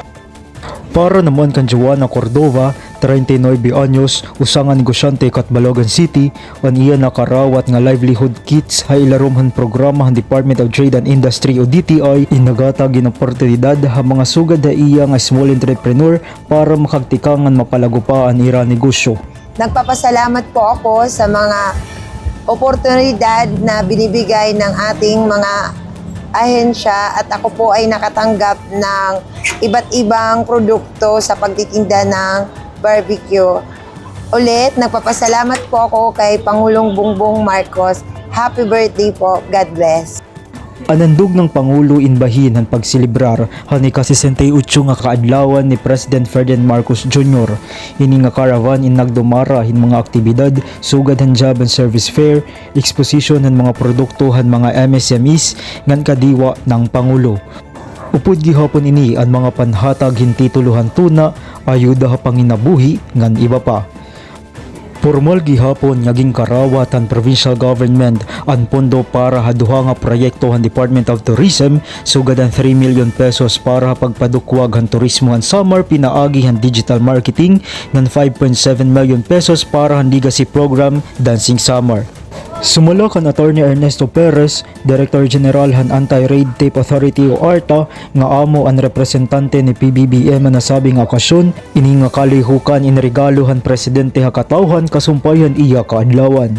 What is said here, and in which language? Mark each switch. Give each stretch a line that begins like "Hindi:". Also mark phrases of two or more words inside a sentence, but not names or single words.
Waray: Para naman kan Joanna Cordova, 39 anyos, usangan negosyante Catbalogan City, ang iya nakarawat nga
English: livelihood kits
Waray: ha ilarumhan programa ng Department of Trade and Industry o DTI inagata ginoportunidad ha mga sugad na iya nga
English: small entrepreneur
Waray: para makagtikangan mapalago pa ang ira negosyo.
Filipino: Nagpapasalamat po ako sa mga oportunidad na binibigay ng ating mga ahensya at ako po ay nakatanggap ng iba't ibang produkto sa pagtitinda ng barbecue. Ulit, nagpapasalamat po ako kay Pangulong Bongbong Marcos.
English: Happy birthday po. God bless.
Waray: Anandog ng Pangulo inbahin ang pagsilibrar hani ka 68 nga kaadlawan ni President Ferdinand Marcos Jr. Ini nga caravan in nagdumara hin mga aktibidad sugad han
English: job and service fair,
Waray: exposition han mga produkto han mga MSMEs ngan kadiwa ng Pangulo. Upod gihapon ini ang mga panhatag hin tituluhan tuna, ayuda ha panginabuhi ngan iba pa. Formal gihapon naging karawat ang provincial government ang pondo para haduha nga proyekto ang Department of Tourism sugad ang
English: 3 million pesos
Waray: para pagpadukwag ang turismo ang summer pinaagi ang
English: digital marketing
Waray: ng
English: 5.7 million pesos
Waray: para ang legacy program Dancing Summer. Sumula kan Attorney Ernesto Perez, Director General han Anti-Red Tape Authority o ARTA, nga amo ang representante ni PBBM na nasabing okasyon, ini nga kalihukan in regalo han Presidente hakatawhan kasumpayan iya kaadlawan.